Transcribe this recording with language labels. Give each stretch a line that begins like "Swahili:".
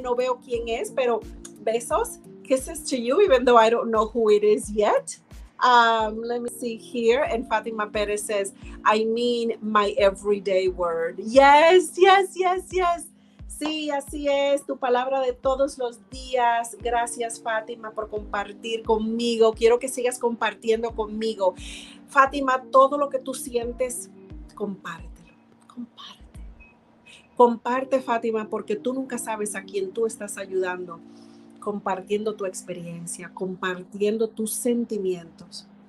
Spanish: No veo quién es, pero besos.
English: Kisses to you, even though I don't know who it is yet. Let me see here. And Fatima Perez says, I mean my everyday word. Yes, yes, yes, yes.
Spanish: Sí, así es, tu palabra de todos los días. Gracias, Fátima, por compartir conmigo. Quiero que sigas compartiendo conmigo. Fátima, todo lo que tú sientes, compártelo. Comparte, Fátima, porque tú nunca sabes a quién tú estás ayudando, compartiendo tu experiencia, compartiendo tus sentimientos.